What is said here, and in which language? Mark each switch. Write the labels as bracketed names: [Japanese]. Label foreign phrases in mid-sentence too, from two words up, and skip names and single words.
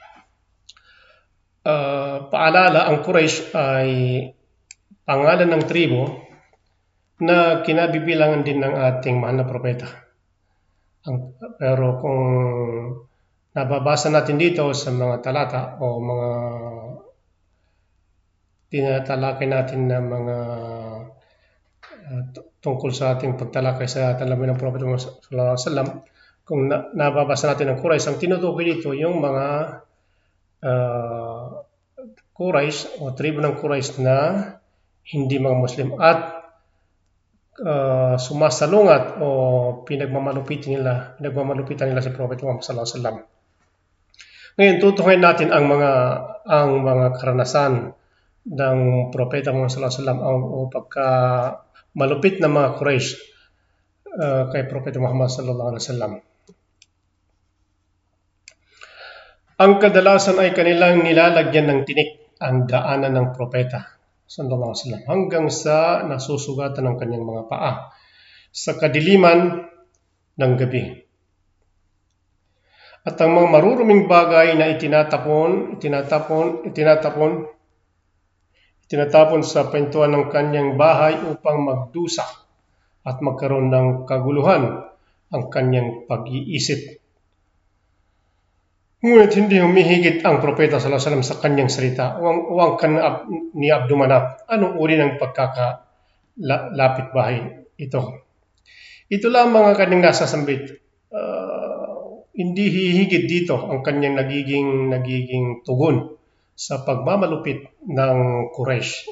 [Filipino] Paalala, ang Quraysh ay pangalan ng tribo na kinabibilangan din ng ating mahal na propeta. Pero kung nababasa natin dito sa mga talata o mga tinatalakay natin na mga tungkol sa ating pagtalakay sa talamuhay ng Propeta Muhammad [Arabic] صلى الله عليه وسلم, [Filipino] kung nababasa natin ng Quraysh, ang tinutukoy dito yung mga Quraysh o tribo ng Quraysh na hindi mga Muslim at sumasalungat o pinagmamalupitan nila si Propeta Muhammad [Arabic] صلى الله عليه وسلم. [Filipino] Ngayon, tutukoyin natin ang mga karanasan ng Propeta Muhammad [Arabic] صلى الله عليه وسلم [Filipino] o pagka malupit na mga Quraysh kay Propeta Muhammad [Arabic] صلى الله عليه وسلم. [Filipino] Ang kadalasan ay kanilang nilalagyan ng tinik ang daanan ng propeta [Arabic] صلى الله عليه وسلم [Filipino] hanggang sa nasusugatan ng kanyang mga paa sa kadiliman ng gabi. At ang mga maruruming bagay na itinatapon sa pintuan ng kanyang bahay upang magdusa at magkaroon ng kaguluhan ang kanyang pag-iisip. Ngunit hindi humihigit ang propeta [Arabic] صلى الله عليه وسلم [Filipino] sa kanyang salita o ang ni Abdul Manaf. Anong uri ng pagkakalapit bahay ito? Ito lang mga kanyang nasasambit. Hindi hihigit dito ang kanyang nagiging tugon sa pagmamalupit ng Quraysh.